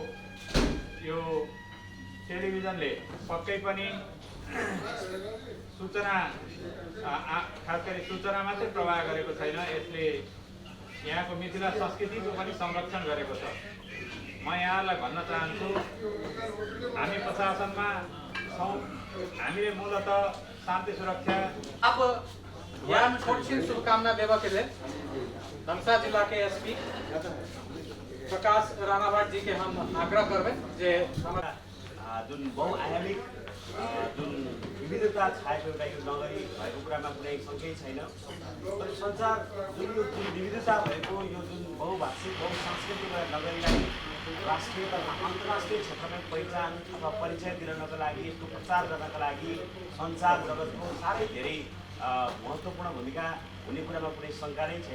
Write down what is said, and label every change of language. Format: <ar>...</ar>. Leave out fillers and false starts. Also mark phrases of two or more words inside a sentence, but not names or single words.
<ne>यो टेलिभिजनले पक्कै पनि सूचना खास गरी सूचना मात्रै प्रवाह गरेको छैन, यसले यहाँको मिथिला संस्कृतिको पनि संरक्षण गरेको छ। म यहाँलाई भन्न चाहन्छु, हामी प्रशासनमा छौँ, हामीले मूलतः शान्ति सुरक्षा।</ne> <mai>अब यहाँ छोटी शुभकामना देवा के लिए धमसा जिला के एसपी प्रकाश राणावत जी के हम आग्रह करबे जे</mai> <ne>जुन बहुआयामिक जुन विविधता छाएको एउटा यो नगरी भएको कुरामा कुनै शङ्कै छैन। तर सञ्चार जुन विविधता भएको यो जुन बहुभाषिक बहुसांस्कृतिक नगरीलाई राष्ट्रिय तथा अन्तर्राष्ट्रिय क्षेत्रमा पहिचान अथवा परिचय दिनको लागि, यसको प्रचार गर्नको लागि सञ्चार जगतको साह्रै धेरै महत्त्वपूर्ण भूमिका हुने कुरामा कुनै शङ्का नै छैन।</ne>